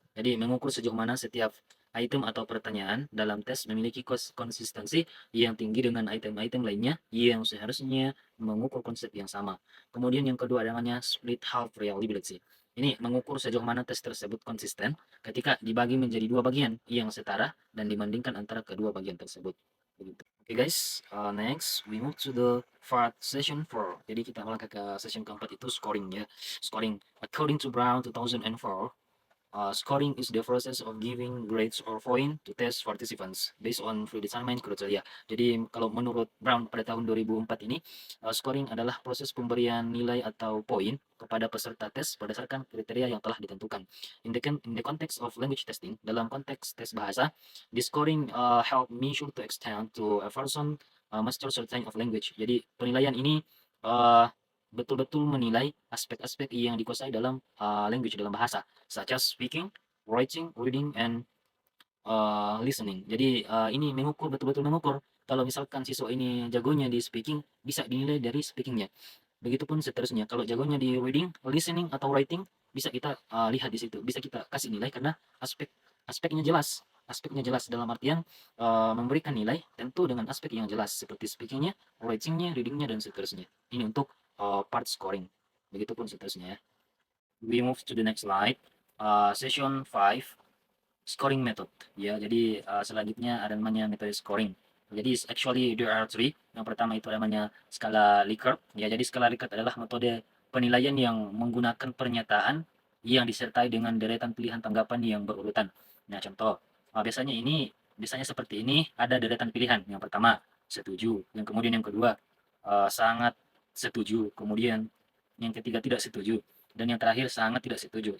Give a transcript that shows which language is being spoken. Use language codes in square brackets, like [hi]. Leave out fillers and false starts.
[id] Jadi mengukur sejauh mana setiap item atau pertanyaan dalam tes memiliki konsistensi yang tinggi dengan item-item lainnya yang seharusnya mengukur konsep yang sama. Kemudian yang kedua ada namanya split half reliability. Ini mengukur sejauh mana tes tersebut konsisten ketika dibagi menjadi dua bagian yang setara dan dibandingkan antara kedua bagian tersebut. [en] Oke guys, next we move to the fourth session 4. [id] Jadi kita melangkah ke session keempat itu scoring ya. [en] Scoring according to Brown 2004. Scoring is the process of giving grades or point to test participants based on predetermined criteria. [id] Jadi kalau menurut Brown pada tahun 2004 ini, scoring adalah proses pemberian nilai atau poin kepada peserta tes berdasarkan kriteria yang telah ditentukan. [en] In the context of language testing, [id] dalam konteks tes bahasa, [en] the scoring help measure to extend to a person master certain of language. [id] Jadi penilaian ini uh, betul-betul menilai aspek-aspek yang dikuasai dalam language dalam bahasa [en] such as speaking, writing, reading, and listening. [id] Jadi ini mengukur betul-betul mengukur. Kalau misalkan siswa ini jagonya di speaking, bisa dinilai dari speakingnya. Begitupun seterusnya. Kalau jagonya di reading, listening, atau writing, bisa kita lihat di situ. Bisa kita kasih nilai karena aspeknya jelas. Aspeknya jelas dalam artian memberikan nilai tentu dengan aspek yang jelas seperti speakingnya, writingnya, readingnya, dan seterusnya. Ini untuk part scoring. Begitupun seterusnya ya. [en] We move to the next slide. Session 5 scoring method ya. [id] Jadi selanjutnya ada namanya metode scoring. Jadi [en] actually there are three. [id] Yang pertama itu namanya skala Likert ya. Jadi skala Likert adalah metode penilaian yang menggunakan pernyataan yang disertai dengan deretan pilihan tanggapan yang berurutan. Nah, contoh biasanya seperti ini, ada deretan pilihan. Yang pertama setuju, yang kemudian yang kedua sangat setuju, kemudian yang ketiga tidak setuju, dan yang terakhir sangat tidak setuju.